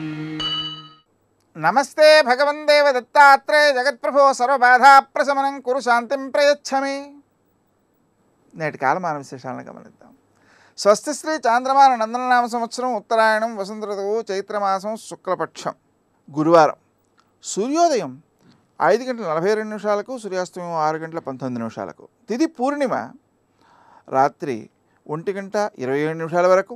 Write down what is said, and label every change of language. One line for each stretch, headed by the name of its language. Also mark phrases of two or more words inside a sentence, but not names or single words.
Sanskrit: नमस्ते भगवन् देव दत्तात्रेय जगत्प्रभो सर्वबाधाप्रशमनं कुरु शान्तिं प्रयच्छमे।
Telugu: నేటి కాలమాన విశేషాలను గమనిద్దాం. స్వస్తి శ్రీ చాంద్రమాన నందననామ సంవత్సరం ఉత్తరాయణం వసంత ఋతువు చైత్రమాసం శుక్లపక్షం గురువారం. సూర్యోదయం 5:42 సూర్యాస్తమయం 6:19 తిథి పూర్ణిమ రాత్రి 1:27 వరకు.